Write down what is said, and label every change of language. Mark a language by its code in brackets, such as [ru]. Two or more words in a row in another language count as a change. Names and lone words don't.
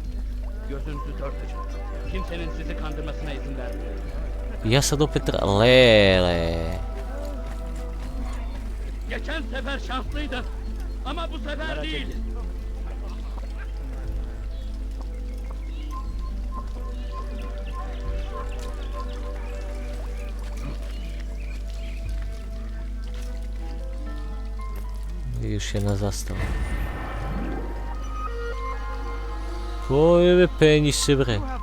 [sr] Ja sad opet... Lele. [tr] Geçen sefer şanslıydı ama bu sefer değil. [sr] Još jedna zastava. Koje penji se bre.